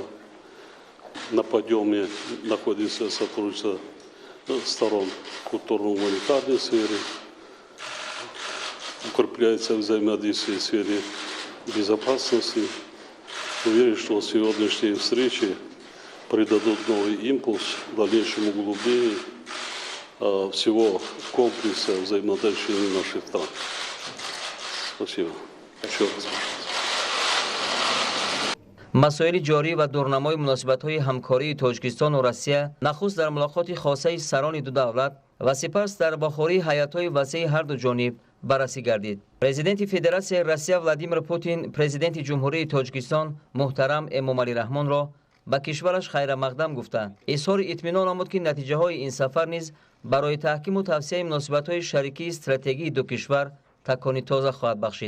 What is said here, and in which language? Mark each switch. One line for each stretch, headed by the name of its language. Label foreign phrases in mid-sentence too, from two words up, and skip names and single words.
Russian: На подъеме находится сотрудничество сторон в культурно-гуманитарной сфере, укрепляется взаимодействие в сфере безопасности. Уверен, что сегодняшние встречи придадут новый импульс дальнейшему углублению всего комплекса взаимоотношений наших стран. Спасибо.
Tajik: масоили ҷорӣ ва дурнамои муносибатҳои ҳамкории Тоҷикистону Россия нахуст дар мулоқоти хосаи сарони ду давлат ва сипас дар бохории ҳайатҳои васеъи ҳарду ҷониб баррасӣ гардид. Президенти Федератсияи Россия Владимир Путин президенти ҷумҳурии Тоҷикистон муҳтарам Эмомалӣ Раҳмонро ба кишвараш хайрамақдам гуфта изҳори итминон намуд, ки натиҷаҳои ин сафар низ барои таҳкиму тавсеяи муносибатҳои шарикии стратегии ду кишвар такони тоза хоҳад бахшид.